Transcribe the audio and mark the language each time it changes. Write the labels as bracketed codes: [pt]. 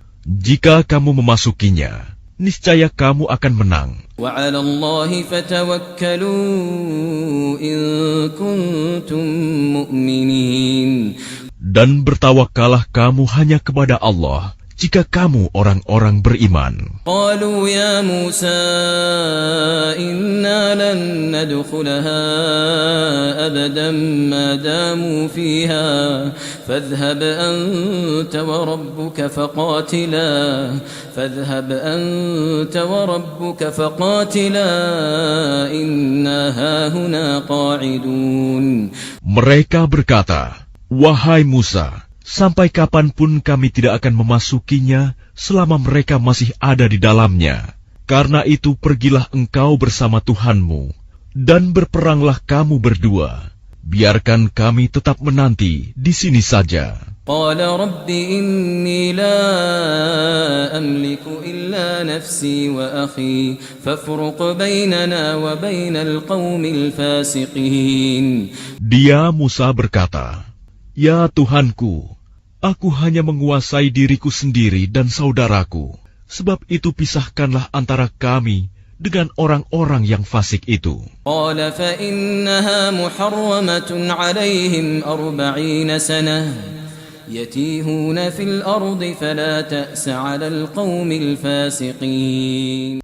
[id] Jika kamu memasukinya, niscaya kamu akan menang. [ar] وعلى الله فتوكلوا إن كنتم مؤمنين. [id] Dan bertawakkallah kamu hanya kepada Allah jika kamu orang-orang beriman. [ar] قالوا يا موسى إنا لن ندخلها أبدا ما داموا فيها فاذهب أنت وربك فقاتلا إنا هاهنا قاعدون. [id] Mereka berkata, wahai Musa, sampai kapanpun kami tidak akan memasukinya selama mereka masih ada di dalamnya. Karena itu pergilah engkau bersama Tuhanmu, dan berperanglah kamu berdua. Biarkan kami tetap menanti di sini saja. [ar] قال رب إني لا أملك إلا نفسي وأخي فافرق بيننا وبين القوم الفاسقين. [id] Dia Musa berkata, ya Tuhanku, aku hanya menguasai diriku sendiri dan saudaraku. Sebab itu pisahkanlah antara kami dengan orang-orang yang fasik itu. [ar] قال فإنها محرمة عليهم 40 سنة يتيهون في الأرض فلا تأس على القوم الفاسقين.